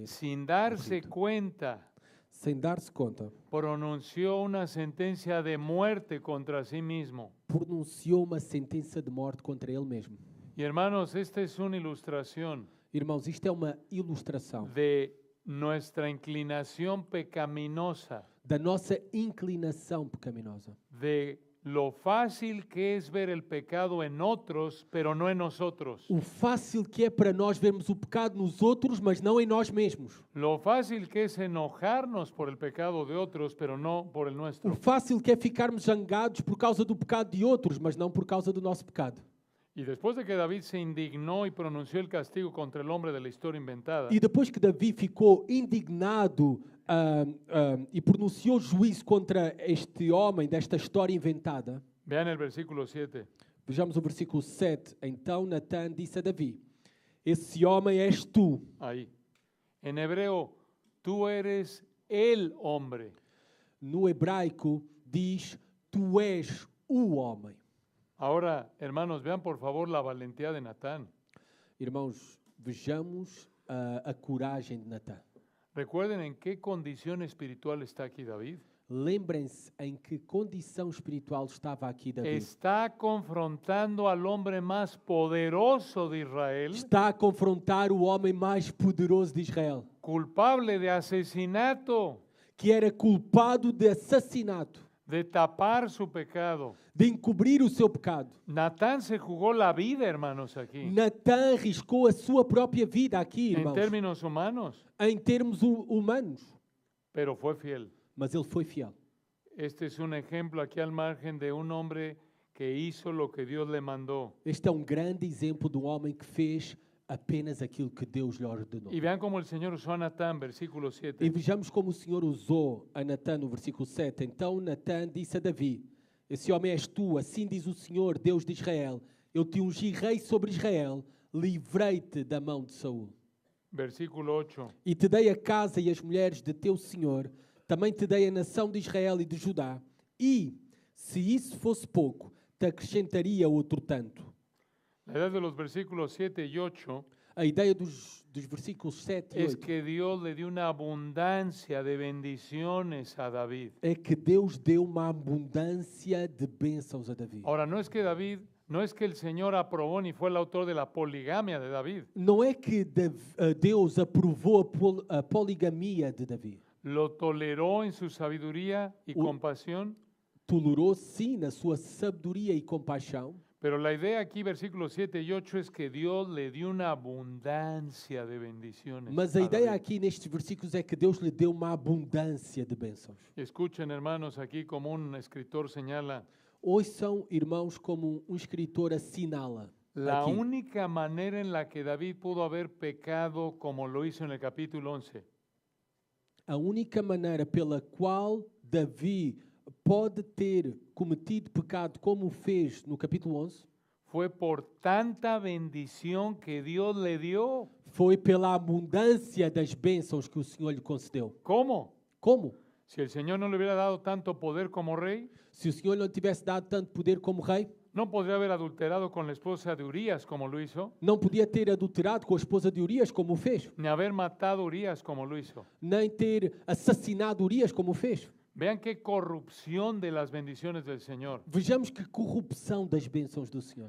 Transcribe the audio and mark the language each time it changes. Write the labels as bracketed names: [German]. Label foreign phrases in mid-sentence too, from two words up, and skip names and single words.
[Spanish] Sin darse [Portuguese] morrido. [Spanish] cuenta, [Portuguese] Sem dar-se conta, [Spanish] pronunció una sentencia de muerte contra sí mismo. [Portuguese] pronunciou uma sentença de morte contra ele mesmo. [Spanish] Y hermanos, esta es una ilustración [Portuguese] Irmãos, isto é uma ilustração [Spanish] de nuestra inclinación pecaminosa, [Portuguese] da nossa inclinação pecaminosa. [Spanish] de lo fácil que es ver el pecado en otros, pero no en nosotros. [Portuguese] O fácil que é para nós vermos o pecado nos outros, mas não em nós mesmos. [Spanish] Lo fácil que es enojarnos por el pecado de otros, pero no por el [Portuguese] O [Spanish] nuestro. [Portuguese] fácil que é ficarmos zangados por causa do pecado de outros, mas não por causa do nosso pecado. [Spanish] Y después de que David se indignó y pronunció el castigo contra el hombre de la historia inventada, [Portuguese] E depois que Davi ficou indignado e pronunciou juízo contra este homem desta história inventada, [Spanish] vean el versículo 7. [Portuguese] vejamos o versículo 7. Então Natã disse a Davi: esse homem és tu. [Spanish] Ahí. En hebreo, tú eres el hombre. [Portuguese] No hebraico diz: tu és o homem. [Spanish] Ahora, hermanos, vean por favor la valentía de Natán. [Portuguese] Irmãos, vejamos a coragem de Natã. [Spanish] Recuerden en qué condición espiritual está aquí David. [Portuguese] Lembrem-se em que condição espiritual estava aqui Davi. [Spanish] Está confrontando al hombre más poderoso de Israel, [Portuguese] Está a confrontar o homem mais poderoso de Israel, [Spanish] culpable de asesinato, [Portuguese] que era culpado de assassinato, [Spanish] de tapar su pecado. [Portuguese] de encobrir o seu pecado. [Spanish] Natán se jugó la vida, hermanos, aquí. [Portuguese] Natã arriscou a sua própria vida aqui, [Spanish] En [Portuguese] irmãos, [Spanish] términos humanos, [Portuguese] em termos humanos, [Spanish] pero fue fiel. [Portuguese] mas ele foi fiel. [Spanish] Este es un ejemplo aquí al margen de un hombre que hizo lo que Dios le mandó. [Portuguese] Este é um grande exemplo de um homem que fez apenas aquilo que Deus lhe ordenou. [Spanish] Y vean cómo el Señor usó a Natán, versículo [Portuguese] E [Spanish] 7. [Portuguese] vejamos como o Senhor usou a Natã no versículo 7. Então Natã disse a Davi: esse homem és tu, assim diz o Senhor, Deus de Israel. Eu te ungi rei sobre Israel, livrei-te da mão de Saul. Versículo 8. E te dei a casa e as mulheres de teu Senhor, também te dei a nação de Israel e de Judá. E, se isso fosse pouco, te acrescentaria outro tanto. [Spanish] La idea de los versículos 7 y 8 [Portuguese] A ideia dos versículos 7 e [Spanish] es [Portuguese] 8 [Spanish] que Dios le dio una abundancia de bendiciones a David. [Portuguese] é que Deus deu uma abundância de bênçãos a Davi. [Spanish] Ahora, no es que el Señor aprobó ni fue el autor de la poligamia de David. [Portuguese] Não é que Deus aprovou a poligamia de Davi. [Spanish] Lo toleró en su sabiduría y compasión. [Portuguese] Tolerou, sim, na sua sabedoria e compaixão. [Spanish] Pero la idea aquí, versículos 7 y 8, es que Dios le dio una abundancia de bendiciones. [Portuguese] Mas a a ideia [Spanish] David. [Portuguese] aqui nestes versículos é que Deus lhe deu uma abundância de bênçãos. [Spanish] Escuchen, hermanos, aquí como un escritor señala, [Portuguese] Ouçam, irmãos, como um escritor assinala. [Spanish] la [Portuguese] Aqui. [Spanish] única manera en la que David pudo haber pecado como lo hizo en el capítulo 11 [Portuguese] A única maneira pela qual Davi pode ter cometido pecado como o fez no capítulo 11 [Spanish] fue por tanta bendición que Dios le dio. [Portuguese] foi pela abundância das bênçãos que o Senhor lhe concedeu. [Spanish] ¿Cómo? [Portuguese] Como? [Spanish] Si el Señor no le hubiera dado tanto poder como rey, [Portuguese] Se o Senhor não tivesse dado tanto poder como rei, [Spanish] no podría haber adulterado con la esposa de Urías como lo hizo, [Portuguese] não podia ter adulterado com a esposa de Urias como o fez, [Spanish] ni haber matado a Urías como lo hizo. [Portuguese] nem ter assassinado Urias como o fez. [Spanish] Vean qué corrupción de las bendiciones del Señor. [Portuguese] Vejamos que corrupção das bênçãos do Senhor.